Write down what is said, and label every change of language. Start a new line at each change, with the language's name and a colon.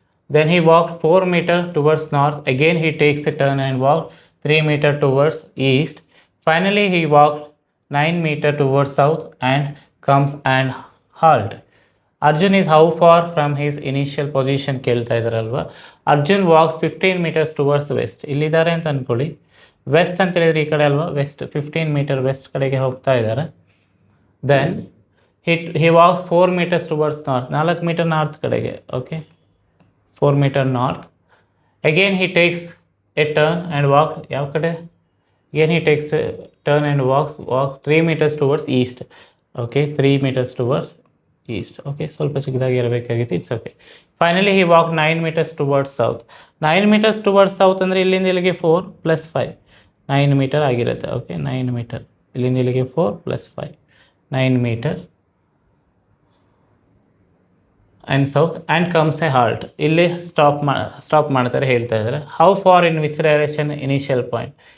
English: Then he walked 4 meter towards north. Again he takes a turn and walked 3 meter towards east. Finally he walked 9 meter towards south and comes and halt. Arjun is how far from his initial position
Kannada: ಕೇಳ್ತಾ ಇದ್ದಾರಲ್ವ.
English: Arjun walks 15 meters towards west.
Kannada: ಇಲ್ಲಿದ್ದಾರೆ ಅಂತ ಅಂದ್ಕೊಳ್ಳಿ. West ಅಂತ ಹೇಳಿದ್ರೆ ಈ ಕಡೆ ಅಲ್ವಾ, West 15 metre West ಕಡೆಗೆ ಹೋಗ್ತಾ ಇದ್ದಾರೆ.
English: Then he walks 4 meters towards north.
Kannada: 4 metre north ಕಡೆಗೆ.
English: Okay, 4 meter north. Again he takes a turn and walk
Kannada: ಯಾವ ಕಡೆ?
English: Again he takes a turn and walk 3 meters towards east. Okay, 3 meters towards east. Okay,
Kannada: ಸ್ವಲ್ಪ ಚಿಕ್ಕದಾಗಿ ಇರಬೇಕಾಗಿತ್ತು.
English: It's okay. Finally he walked 9 meters towards south. 9 meters towards south
Kannada: ಅಂದರೆ ಇಲ್ಲಿಂದ ಇಲ್ಲಿಗೆ 4 + 5 9 metre ಆಗಿರುತ್ತೆ. Okay, 9 metre. ಇಲ್ಲಿಂದ ಇಲ್ಲಿಗೆ
English: 4 + 5 9 meter and south and comes a halt.
Kannada: ಇಲ್ಲಿ ಸ್ಟಾಪ್ ಮಾಡ್ತಾರೆ, ಹೇಳ್ತಾ ಇದ್ದಾರೆ.
English: How far in which direction initial point?